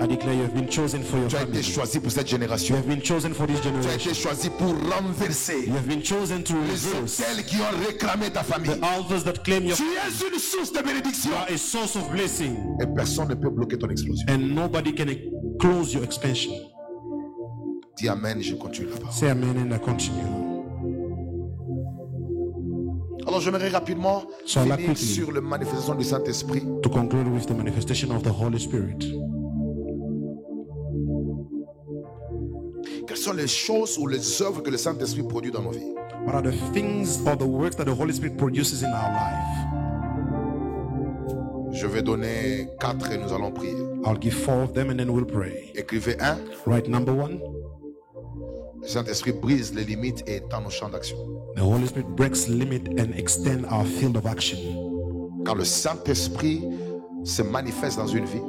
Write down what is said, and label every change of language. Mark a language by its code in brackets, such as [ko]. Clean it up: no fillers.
[en] I declare you have been chosen for your [fr] Tu as été [en] family. [fr] choisi pour cette [en] You [fr] génération. [en] have been chosen for this [fr] Tu as [en] generation. [fr] été choisi pour renverser [en] You have been chosen to [fr] les [en] reverse [fr] hôtels qui ont réclamé ta famille. [en] the altars that claim your [fr] Tu es une source de bénédiction. [en] You are a source of blessing, [fr] Et personne ne peut bloquer ton explosion. [en] and nobody can close your expansion. [fr] Dis Amen, je continue là-bas. [en] Say amen and I continue. [fr] Alors j'aimerais rapidement [en] So [fr] finir [en] quickly [fr] sur la manifestation du Saint-Esprit. [en] to conclude with the manifestation of the Holy Spirit. [fr] Quelles sont les choses ou les œuvres que le Saint-Esprit produit dans nos vies? [en] What are the things or the works that the Holy Spirit produces in our life? [fr] Je vais donner 4 et nous allons prier. [en] I'll give 4 of them and then we'll pray. [fr] Écrivez 1. [en] Right, number 1, [fr] Le Saint-Esprit brise les limites et étend nos champs d'action. [en] the Holy Spirit breaks limit and extend our field of action. [fr] Quand le Saint-Esprit se manifeste dans une vie,